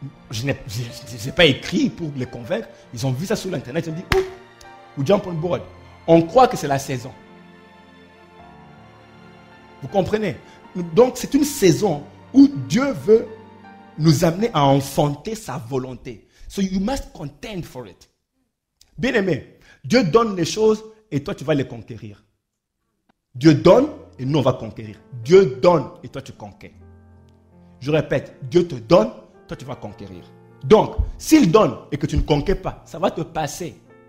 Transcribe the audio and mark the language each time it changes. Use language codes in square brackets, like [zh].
[fr] Je n'ai pas écrit pour les convaincre. Ils ont vu ça sur l'internet. Ils ont dit, oh, ou [en] jump on board. [fr] On croit que c'est la saison. Vous comprenez? Donc, c'est une saison où Dieu veut nous amener à enfanter sa volonté. [en] So you must contend for it. [fr] Bien aimé, Dieu donne les choses et toi tu vas les conquérir. Dieu donne et nous on va conquérir. Dieu donne et toi tu conquères. Je répète, Dieu te donne, toi tu vas conquérir. Donc, s'il donne et que tu ne conquais pas, ça va te passer.